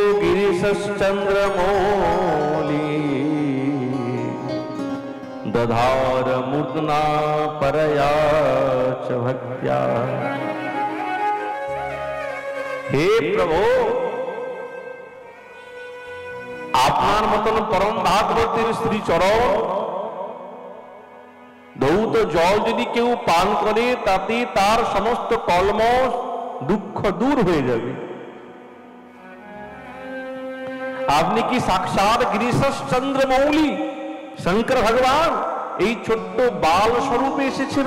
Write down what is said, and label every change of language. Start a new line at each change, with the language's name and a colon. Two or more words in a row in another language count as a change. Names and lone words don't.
Sanskrit: गिरिशश्चन्द्रमौली दधार मूर्धना परया च भक्त्या।
Bangla: হে প্রভু, আপনার মতন পরম ভাগবতের শ্রীচরণ ধৌত জল যদি কেউ পান করে তাতে তার সমস্ত কলমশ দুঃখ দূর হয়ে যাবে। আপনি কি সাক্ষাৎ গিরিশশ্চন্দ্রমৌলি শঙ্কর ভগবান এই ছোট্ট বাল স্বরূপে এসেছেন?